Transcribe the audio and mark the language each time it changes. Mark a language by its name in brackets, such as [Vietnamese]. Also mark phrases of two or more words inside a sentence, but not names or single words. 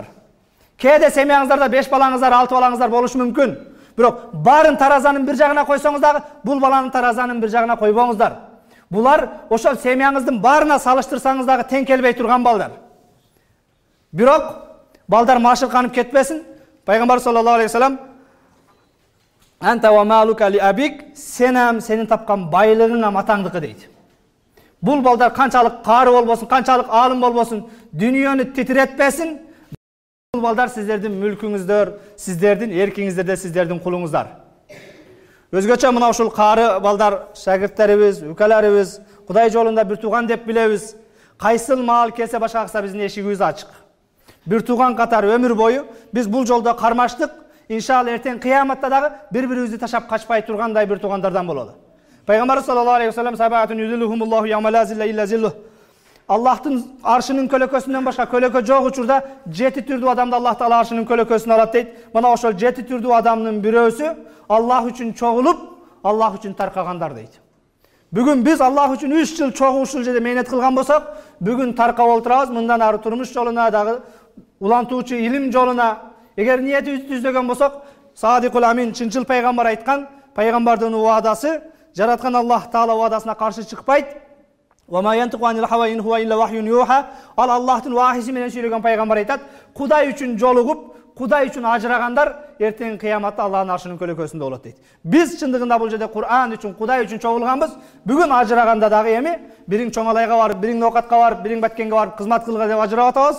[Kyrgyz] Кээде семьяңыздарда 5 балаңыздар, 6 балаңыздар болушу мүмкүн. Бирок барын таразанын бир жагына койсоңуз дагы, бул баланын таразанын бир жагына койбоңуздар. Булар ошол семьяңыздын барына салыштырсаңыз дагы тең келбей турган балдар. Бирок балдар машырканып кетпесин. Пайгамбар [Arabic] صلى الله عليه وسلم "أنت ومالك لأبيك", [Kyrgyz] сенин тапкан байлыгың атаңдыкы дейт. Бул балдар канчалык кары болбосун, канчалык аалым болбосун, дүйнөнү титиретпесин. Бул балдар сиздердин мүлкүңүздөр, сиздердин эркиңиздерде, сиздердин кулуңуздар. Өзгөчө мына ушул кары балдар, шагирттерибиз, үкөлөрүбүз, Кудай жолунда бир тууган деп билебиз. Кайсыл маал келсе башка акса биздин эшигибиз ачык. Бир тууган катары өмүр бою биз бул жолдо кармаштык. Иншалла эртең кыяматта дагы бири-бирибизди ташап качпай тургандай бир туугандардан бололу. [Arabic] Пайгамбар صلى الله عليه وسلم سبعة يظلهم الله يوم لا ظل إلا ظله. [Kyrgyz] Аллахтын аршынын көлөкөсүнөн башка көлөкө жок учурда 7 түрдүү адамды Аллах Таала аршынын көлөкөсүнө алат дейт. Мына ошол 7 түрдүү адамдын бирөөсү Аллах үчүн чогулуп, Аллах үчүн таркагандар дейт. Бүгүн биз Аллах үчүн 3 жыл чогуу ушул жерде мээнет кылган болсок, бүгүн таркап олтурабыз, мындан ары турмуш жолуна дагы улантуучу илим жолуна. Эгер ниетибизди түздөгөн болсок, Садикул Амин, чынчыл пайгамбар айткан, пайгамбардын уадасы, жараткан Аллах Таала уадасына каршы чыкпайт. [Arabic] وما ينطق عن الهوى إن هو إلا وحي يوحى. [Kyrgyz] Ал Аллахтын вахиси менен сүйлөгөн пайгамбар айтат, Кудай үчүн жолугуп, Кудай үчүн ажырагандар эртең кыяматта Аллахтын аршынын көлөкөсүндө болот дейт. Биз чындыгында бул жерде Кур'ан үчүн, Кудай үчүн чогулганбыз. Бүгүн ажыраганда дагы эми бириң чоңалайга барып, бириң ноокатка барып, бириң баткенге барып кызмат кылга деп ажырап атабыз.